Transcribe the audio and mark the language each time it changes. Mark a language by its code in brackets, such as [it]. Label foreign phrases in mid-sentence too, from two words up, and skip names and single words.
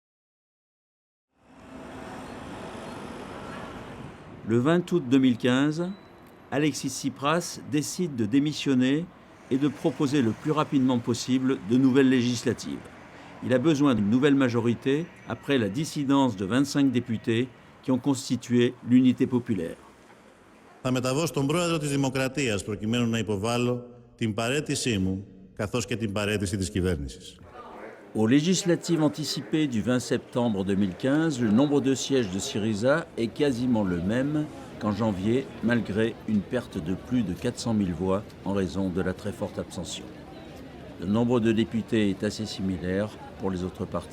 [fr] Le 20 août 2015, Alexis Tsipras décide de démissionner et de proposer le plus rapidement possible de nouvelles législatives. Il a besoin d'une nouvelle majorité après la dissidence de 25 députés qui ont constitué l'unité populaire. [el] Θα μεταβώ στον πρόεδρο της Δημοκρατίας προκειμένου να υποβάλω την παραίτησή μου καθώς και την παραίτηση της κυβέρνησης. [fr] Aux législatives anticipées du 20 septembre 2015, le nombre de sièges de Syriza est quasiment le même qu'en janvier, malgré une perte de plus de 400 000 voix en raison de la très forte abstention. Le nombre de députés est assez similaire pour les autres partis.